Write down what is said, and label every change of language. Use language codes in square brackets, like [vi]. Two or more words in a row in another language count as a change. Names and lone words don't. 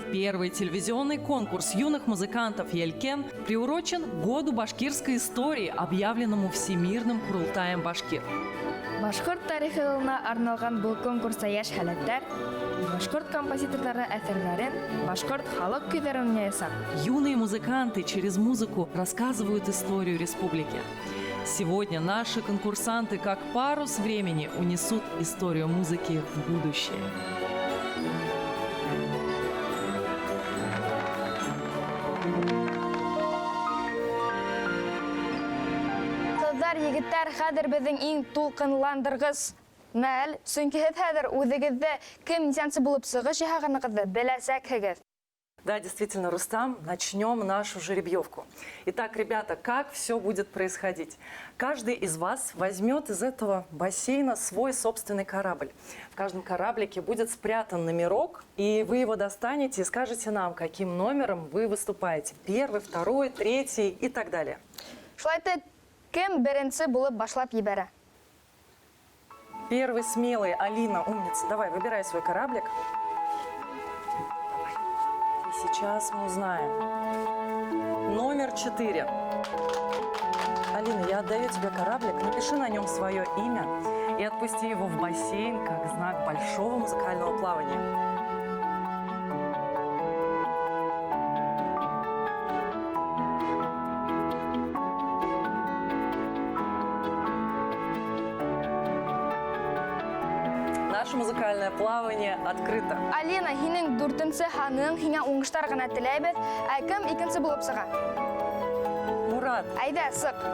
[ru] Первый телевизионный конкурс юных музыкантов «Елкен» приурочен к году башкирской истории, объявленному Всемирным Курултаем башкир. [ba] Башҡорт тарихы йылына арналған был конкурста йәш һәләттәр башҡорт композиторлары әҫәрҙәрен, башҡорт халыҡ көйҙәрен уйнаясаҡ. [ru] Юные музыканты через музыку рассказывают историю республики. Сегодня наши конкурсанты, как парус времени, унесут историю музыки в будущее. [ba] Ҡыҙҙар, егеттәр, хәҙер беҙҙең иң тулҡынландырғыс мәл, сөнки һеҙ хәҙер үҙегеҙҙе кем нисәнсе булып сығыш яһағанығыҙҙы беләсәкһегеҙ. [ru] Да, действительно, Рустам, начнем нашу жеребьевку. Итак, ребята, как все будет происходить? Каждый из вас возьмет из этого бассейна свой собственный корабль. В каждом кораблике будет спрятан номерок, и вы его достанете и скажете нам, каким номером вы выступаете. Первый, второй, третий и так далее. [ba] Шулай итеп, кем беренсе булып башлап ебәрә? [ru] Первый смелый, Алина, умница. Давай, выбирай свой кораблик. Сейчас мы узнаем. Номер 4. Алина, я отдаю тебе кораблик, напиши на нем свое имя и отпусти его в бассейн как знак большого музыкального плавания. Наше музыкальное плавание открыто. [ba] Алина, һинең дүртенсе ханың, һиңә уңыштар гына теләйбеҙ. Ә кем икенсе булып сыға? Мурат. Әйҙә, сыҡ.